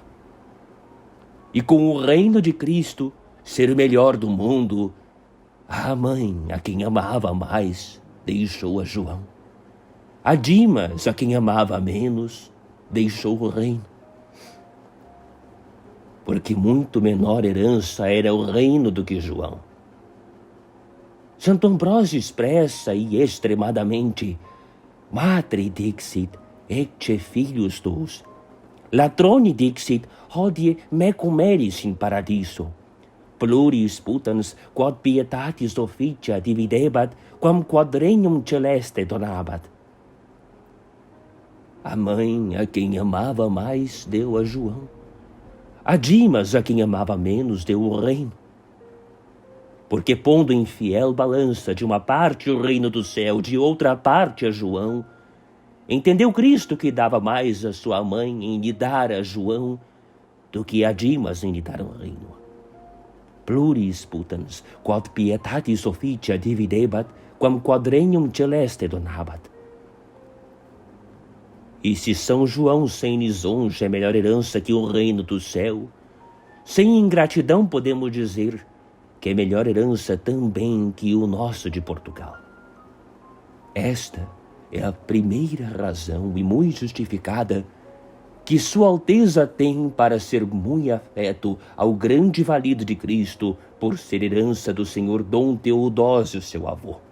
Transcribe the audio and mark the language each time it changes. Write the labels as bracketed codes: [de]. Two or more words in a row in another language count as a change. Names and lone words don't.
[pt] E com o reino de Cristo ser o melhor do mundo, a mãe, a quem amava mais, deixou a João. A Dimas, a quem amava menos, deixou o reino. Porque muito menor herança era o reino do que João. Santo Ambrósio expressa e extremadamente: [la] Matre dixit, ecce filius tuus. Latroni dixit, hodie mecum eris in paradiso. Pluris putans quod pietatis officia dividebat, quam quod regnum celeste donabat. [pt] A mãe, a quem amava mais, deu a João. A Dimas, a quem amava menos, deu o reino. Porque pondo em fiel balança de uma parte o reino do céu, de outra parte a João, entendeu Cristo que dava mais a sua mãe em lhe dar a João do que a Dimas em lhe dar o reino. [la] Pluris putans quod pietatis officia dividebat, quam quod regnum celeste donabat. [pt] E se São João sem lisonja é melhor herança que o reino do céu, sem ingratidão podemos dizer que é melhor herança também que o nosso de Portugal. Esta é a primeira razão e muito justificada que Sua Alteza tem para ser muito afeto ao grande valido de Cristo por ser herança do senhor Dom Teodósio, seu avô.